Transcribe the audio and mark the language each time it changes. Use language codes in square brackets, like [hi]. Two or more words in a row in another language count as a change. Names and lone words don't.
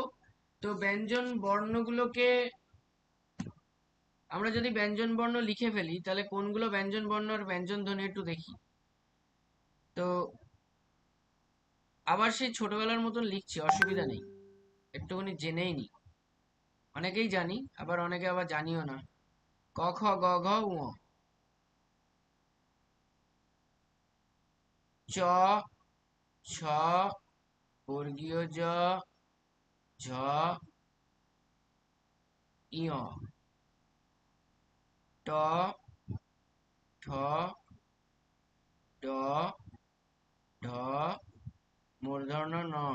[bn] তো ব্যঞ্জন বর্ণগুলোকে আমরা যদি ব্যঞ্জন বর্ণ লিখে ফেলি, তাহলে কোনগুলো ব্যঞ্জন বর্ণ আর ব্যঞ্জন ধ্বনি একটু দেখি। তো আবার সেই ছোটবেলার মতন লিখছি, অসুবিধা নেই, একটুখানি জেনেই নি। অনেকেই জানি, আবার অনেকে আবার জানিও না। ক খ গ ঘ ঙ। চ, ছ, বর্গীয় জ, ঝ, ইয়, ট, ঠ, ড, ঢ, মূর্ধন্য ন,